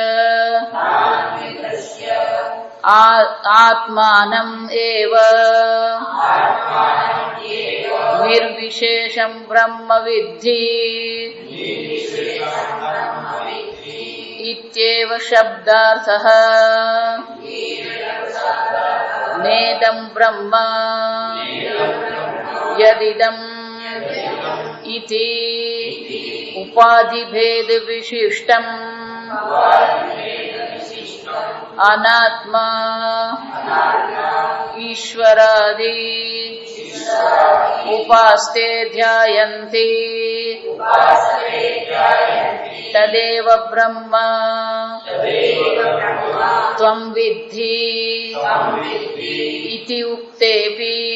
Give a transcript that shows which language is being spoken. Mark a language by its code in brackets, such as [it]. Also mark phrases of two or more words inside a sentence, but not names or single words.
[sa] आत्मानम् एव निर्विशेषं ब्रह्म विद्धि इत्येव शब्दार्थः नेदं ब्रह्म यदिदम् इति उपाधिभेद विशिष्टम् અનાત્મા ઈશ્વરાદિ ઉપાસ્તે ધ્યાયન્તિ તદેવ બ્રહ્મ ત્વં વિદ્ધિ ઇતિ ઉક્તેપિ